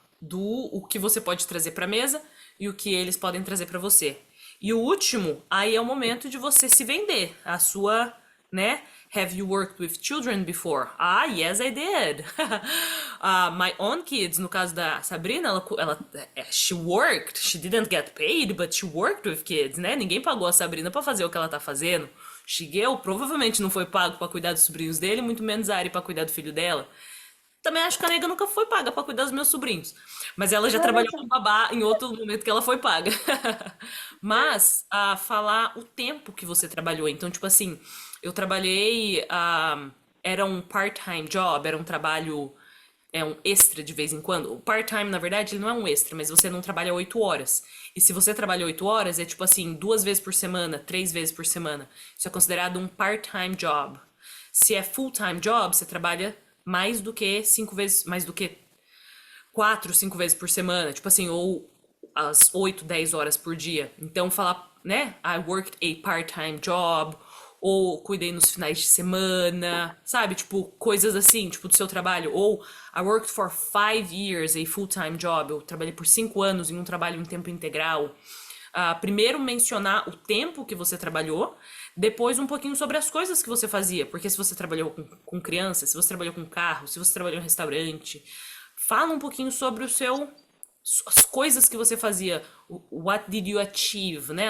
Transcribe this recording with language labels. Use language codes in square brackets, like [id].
[pt] O que você pode trazer para a mesa e o que eles podem trazer para você. E o último, aí é o momento de você se vender, a sua né? [en] Have you worked with children before? Ah, yes, I did. My own kids, [pt] no caso da [en] Sabrina, she worked. She didn't get paid, but she worked with kids, né? [pt] Ninguém pagou a Sabrina pra fazer o que ela tá fazendo. Shigeo provavelmente não foi pago pra cuidar dos sobrinhos dele, muito menos a Ari pra cuidar do filho dela. Também acho que a nega nunca foi paga pra cuidar dos meus sobrinhos. Mas ela já trabalhou com babá em outro momento que ela foi paga. Mas, falar o tempo que você trabalhou. Então, tipo assim, eu trabalhei. Era um part-time job, era um trabalho. É um extra de vez em quando. O part-time, na verdade, ele não é um extra, mas você não trabalha 8 horas. E se você trabalha 8 horas, é tipo assim, 2 vezes por semana, 3 vezes por semana. Isso é considerado um part-time job. Se é full-time job, você trabalha mais do que 5 vezes, mais do que 4, 5 vezes por semana, tipo assim, ou as 8, 10 horas por dia. Então falar, né? [en] I worked a part-time job, [pt] ou cuidei nos finais de semana, sabe? Tipo, coisas assim, tipo do seu trabalho. [en] Ou I worked for 5 years a full-time job. [pt] Eu trabalhei por 5 anos em um trabalho em tempo integral. Primeiro mencionar o tempo que você trabalhou, depois um pouquinho sobre as coisas que você fazia, porque se você trabalhou com criança, se você trabalhou com carro, se você trabalhou em restaurante, fala um pouquinho sobre as coisas que você fazia, [en] what did you achieve, [pt] né?